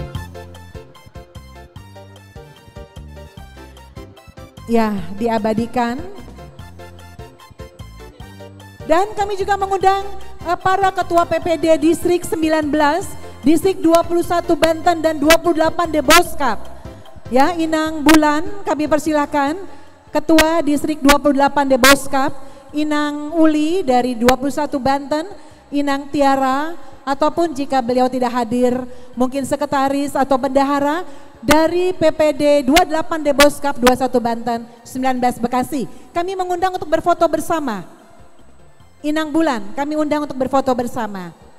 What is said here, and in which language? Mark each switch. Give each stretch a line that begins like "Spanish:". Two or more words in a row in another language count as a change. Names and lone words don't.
Indonesian: Ya, diabadikan. Dan kami juga mengundang para Ketua PPD Distrik 19, Distrik 21 Banten dan 28 Deboskap. Ya, Inang Bulan kami persilakan, Ketua Distrik 28 Deboskap, Inang Uli dari 21 Banten, Inang Tiara, ataupun jika beliau tidak hadir mungkin sekretaris atau bendahara dari PPD 28 Deboskap 21 Banten, 19 Bekasi. Kami mengundang untuk berfoto bersama. Inang Bulan kami undang untuk berfoto bersama.